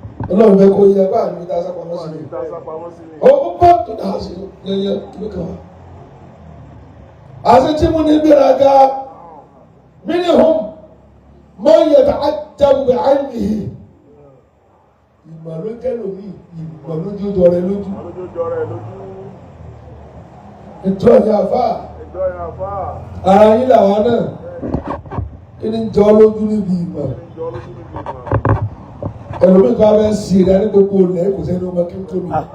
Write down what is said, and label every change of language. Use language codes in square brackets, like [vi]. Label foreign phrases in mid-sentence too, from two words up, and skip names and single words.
[yo] Ọlọ́run fẹ́ kó yẹ bá àdúgbò tá a sá pamọ́ sí ni. Tá a sá pamọ́ sí ni. Ó, ó bá tó dà á sí yẹyẹ ló kàn wá. Àti tí mo ní gbéraga, [ar] منهم من يتعجب بعلمه. [yo] Ìmọ̀ ló jẹ́ lómi, ìmọ̀ ló jẹ́ ojú ọrẹ lójú. Ìmọ̀ ló jẹ́ ojú ọrẹ lójú. Ètò ẹ̀yà àfà. Ètò ẹ̀yà àfà. Ara yín làwa náà. Kí ni ń jọ lójú níbi ìmọ̀? Kí ni ń jọ lójú níbi ìmọ̀? Ẹlòmíì kan fẹ́ sí i dání gbogbo ilẹ̀ kò sẹ́ni ọmọ kí n tóbi.